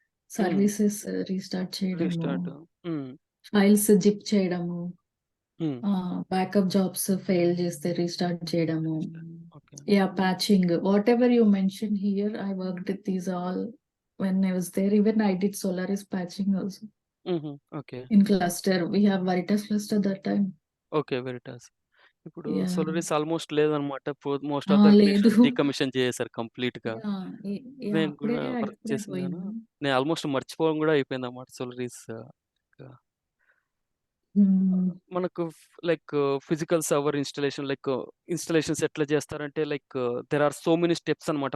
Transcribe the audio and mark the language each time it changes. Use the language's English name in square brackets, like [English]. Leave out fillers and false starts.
[Telugu] Services restart చేయడము, restart. హ్మ్. Files zip చేయడము, హ్మ్. బ్యాకప్ జాబ్స్ ఫెయిల్ చేస్తే రీస్టార్ట్ చేయడము, [English] Okay. Patching, whatever you mention here, I worked with these all when I was there. Even I did Solaris patching also హుహు. Okay. in cluster. We have Veritas cluster that time. [Telugu] Okay. Veritas. ఇప్పుడు [English] Yeah. [Telugu] Solaris almost లేదనమాట. Most of the లేదు. Organisations decommission చేసేసారు కంప్లీట్‌గా. Yeah! నేను అప్పుడే కూడా work ఇప్పుడే చేసింది గాను. పోయింది. నేను ఆల్‌మోస్ట్ మర్చిపోవడం గూడా అయిపోయిందన్నమాట సోలారిస్. క హ్మ్. మనకు ఫిజికల్ సర్వర్ ఇన్‌స్టాలేషన్స్ ఎట్లా చేస్తారంటే [English] there are so many steps [Telugu] అన్నమాట.